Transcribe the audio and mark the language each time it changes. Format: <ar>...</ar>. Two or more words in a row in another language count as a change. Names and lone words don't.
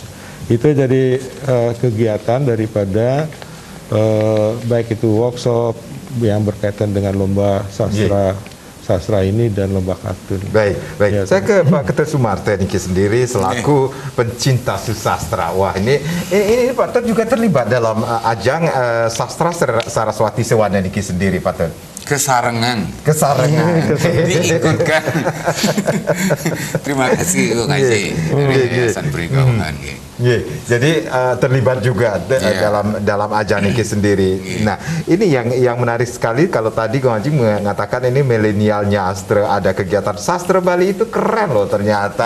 <id>Itu jadi kegiatan daripada baik itu workshop yang berkaitan dengan lomba sastra ini dan lomba kartun. Baik. Ya, Saya ke Pak Ketua Sumarte Niki sendiri selaku pencinta sastra. Wah, ini Pak Tet juga terlibat dalam ajang sastra Saraswati Sewana Niki sendiri, Pak Tet. Kesarengan. Diikutkan. Terima kasih Bung Haji dari Yayasan Puri Kauman. Jadi terlibat juga dalam ajang Niki sendiri. Nah, ini yang menarik sekali kalau tadi Bung Haji mengatakan ini milenial nyastra, ada kegiatan sastra Bali, itu keren loh ternyata.</id>